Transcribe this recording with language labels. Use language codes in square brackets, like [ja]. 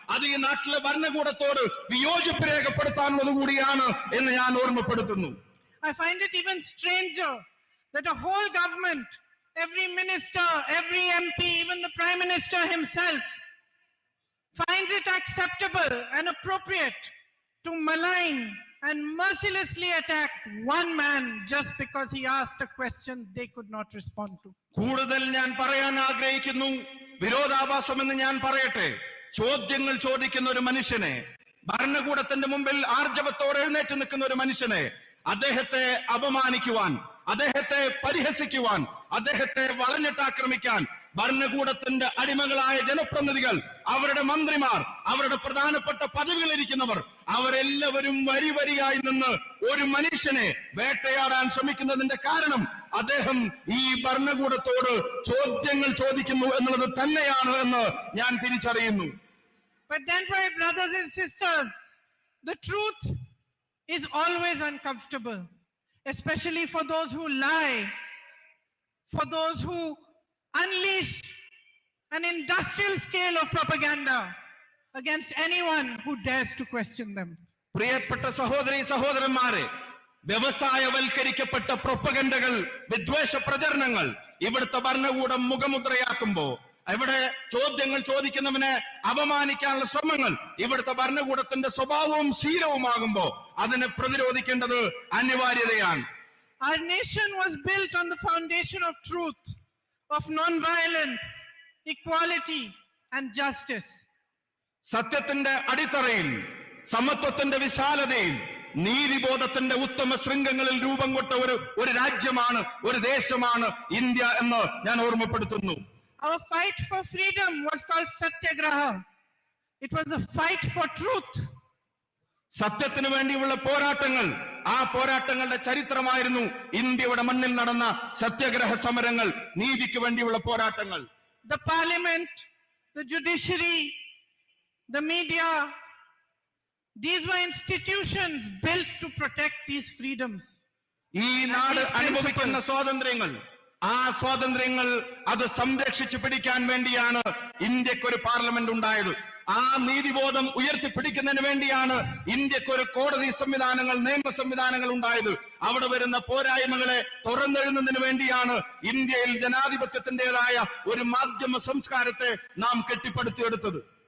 [ml] അത് ഈ നാട്ടിലെ ഭരണകൂടത്തോട് വിയോജിപ്പ് രേഖപ്പെടുത്താനുള്ളത് കൂടിയാണ് എന്ന് ഞാൻ ഓർമ്മപ്പെടുത്തുന്നു. [en] I find it even stranger that a whole government, every minister, every MP, even the Prime Minister himself, finds it acceptable and appropriate to malign and mercilessly attack one man just because he asked a question they could not respond to. [ml] കൂടുതൽ ഞാൻ പറയാൻ ആഗ്രഹിക്കുന്നു, വിരോധാഭാസമെന്ന് ഞാൻ പറയട്ടെ. ചോദ്യങ്ങൾ ചോദിക്കുന്ന ഒരു മനുഷ്യനെ, ഭരണകൂടത്തിന്റെ മുമ്പിൽ ആർജവത്തോടെ എഴുന്നേറ്റ് നിൽക്കുന്ന ഒരു മനുഷ്യനെ അദ്ദേഹത്തെ അപമാനിക്കുവാൻ, അദ്ദേഹത്തെ പരിഹസിക്കുവാൻ, അദ്ദേഹത്തെ വളഞ്ഞിട്ടാക്രമിക്കാൻ ഭരണകൂടത്തിന്റെ അടിമകളായ ജനപ്രതിനിധികൾ, അവരുടെ മന്ത്രിമാർ, അവരുടെ പ്രധാനപ്പെട്ട പദവികളിരിക്കുന്നവർ, അവരെല്ലാവരും വരിയായി നിന്ന് ഒരു മനുഷ്യനെ വേട്ടയാടാൻ ശ്രമിക്കുന്നതിന്റെ കാരണം അദ്ദേഹം ഈ ഭരണകൂടത്തോട് ചോദ്യങ്ങൾ ചോദിക്കുന്നു എന്നുള്ളത് തന്നെയാണ് എന്ന് ഞാൻ തിരിച്ചറിയുന്നു. [en] But then, my brothers and sisters, the truth is always uncomfortable, especially for those who lie, for those who unleash an industrial scale of propaganda against anyone who dares to question them. [ml] പ്രിയപ്പെട്ട സഹോദരീ സഹോദരന്മാരെ, വ്യവസായവൽക്കരിക്കപ്പെട്ട പ്രൊപ്പഗൻഡകൾ, വിദ്വേഷ പ്രചരണങ്ങൾ ഇവിടുത്തെ ഭരണകൂടം മുഖമുദ്രയാക്കുമ്പോ, ഇവിടെ ചോദ്യങ്ങൾ ചോദിക്കുന്നവനെ അപമാനിക്കാനുള്ള ശ്രമങ്ങൾ ഇവിടുത്തെ ഭരണകൂടത്തിന്റെ സ്വഭാവവും ശീലവുമാകുമ്പോ അതിനെ പ്രതിരോധിക്കേണ്ടത് അനിവാര്യതയാണ്. [en] Our nation was built on the foundation of truth, of non-violence, equality and justice. [ml] സത്യത്തിന്റെ അടിത്തറയിൽ, സമത്വത്തിന്റെ വിശാലതയിൽ, നീതിബോധത്തിന്റെ ഉത്തമ ശൃംഖങ്ങളിൽ രൂപം കൊണ്ട ഒരു രാജ്യമാണ്, ഒരു ദേശമാണ് ഇന്ത്യ എന്ന് ഞാൻ ഓർമ്മപ്പെടുത്തുന്നു. [en] Our fight for freedom was called Satyagraha. It was a fight for truth. [ml] സത്യത്തിന് വേണ്ടിയുള്ള പോരാട്ടങ്ങൾ, ആ പോരാട്ടങ്ങളുടെ ചരിത്രമായിരുന്നു ഇന്ത്യയുടെ മണ്ണിൽ നടന്ന സത്യാഗ്രഹ സമരങ്ങൾ, നീതിക്ക് വേണ്ടിയുള്ള പോരാട്ടങ്ങൾ. [en] The parliament, the judiciary, the media, these were institutions built to protect these freedoms. [ml] ഈ നാട് അനുഭവിക്കുന്ന സ്വാതന്ത്ര്യങ്ങൾ, ആ സ്വാതന്ത്ര്യങ്ങൾ അത് സംരക്ഷിച്ചു പിടിക്കാൻ വേണ്ടിയാണ് ഇന്ത്യക്കൊരു പാർലമെന്റ് ഉണ്ടായത്. ആ നീതിബോധം ഉയർത്തിപ്പിടിക്കുന്നതിന് വേണ്ടിയാണ് ഇന്ത്യക്കൊരു കോടതി സംവിധാനങ്ങൾ, നിയമ സംവിധാനങ്ങൾ ഉണ്ടായത്. അവിടെ വരുന്ന പോരായ്മകളെ തുറന്നെഴുന്നതിന് വേണ്ടിയാണ് ഇന്ത്യയിൽ ജനാധിപത്യത്തിന്റേതായ ഒരു മാധ്യമ സംസ്കാരത്തെ നാം കെട്ടിപ്പടുത്തിയെടുത്തത്.